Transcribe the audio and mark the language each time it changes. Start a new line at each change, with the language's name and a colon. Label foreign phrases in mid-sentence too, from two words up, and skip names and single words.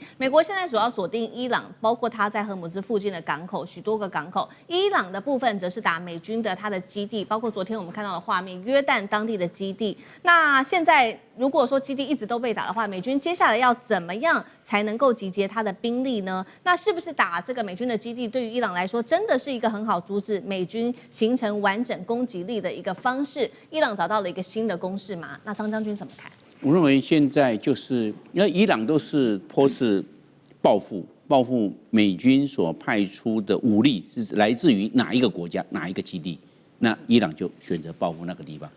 Chinese: 美國現在主要鎖定伊朗，包括它在荷姆茲附近的港口，許多個港口。伊朗的部分則是打美軍的它的基地，包括昨天我們看到的畫面，約旦當地的基地。那現在如果說基地一直都被打的話，美軍接下來要怎麼樣才能夠集結他的兵力呢？那是不是打這個美軍的基地，對於伊朗來說真的是一個很好阻止美軍形成完整攻擊力的一個方式？伊朗找到了一個新的攻勢嗎？那張將軍怎麼看？我認為現在就是因為伊朗都是波斯報復美軍所派出的武力是來自於哪一個國家哪一個基地，那伊朗就選擇報復那個地方。